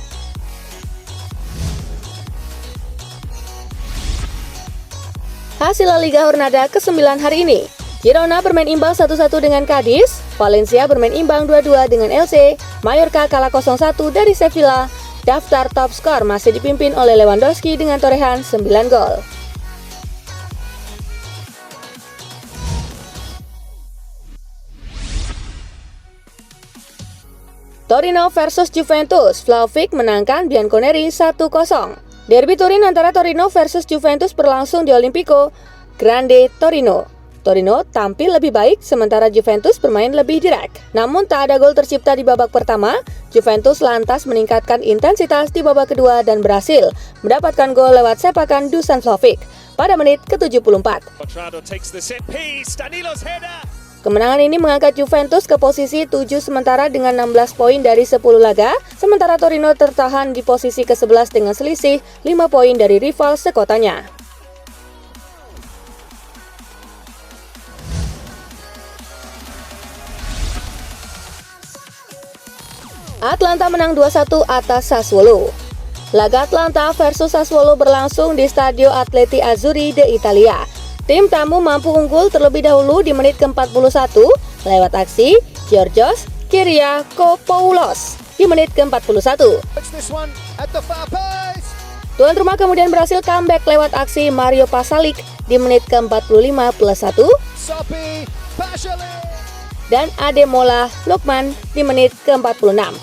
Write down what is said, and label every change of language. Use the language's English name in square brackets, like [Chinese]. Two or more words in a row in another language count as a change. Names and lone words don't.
[Indonesian] Hasil La Liga Jornada ke-9 hari ini, Girona bermain imbang 1-1 dengan Cadiz, Valencia bermain imbang 2-2 dengan Elche, Mallorca kalah 0-1 dari Sevilla. Daftar top skor masih dipimpin oleh Lewandowski dengan torehan 9 gol. Torino versus Juventus, Vlahovic menangkan Bianconeri 1-0. Derby Turin antara Torino versus Juventus berlangsung di Olimpico Grande Torino. Torino tampil lebih baik sementara Juventus bermain lebih direct. Namun tak ada gol tercipta di babak pertama. Juventus lantas meningkatkan intensitas di babak kedua dan berhasil mendapatkan gol lewat sepakan Dusan Vlahovic pada menit ke-74. Kemenangan ini mengangkat Juventus ke posisi 7 sementara dengan 16 poin dari 10 laga, sementara Torino tertahan di posisi ke-11 dengan selisih 5 poin dari rival sekotanya. Atalanta menang 2-1 atas Sassuolo. Laga Atalanta versus Sassuolo berlangsung di Stadio Atleti Azzurri de Italia. Tim tamu mampu unggul terlebih dahulu di menit ke-41 lewat aksi Georgios Kyriakopoulos di menit ke-41. Tuan rumah kemudian berhasil comeback lewat aksi Mario Pasalic di menit ke-45 plus 1 dan Ademola Lookman di menit ke-46.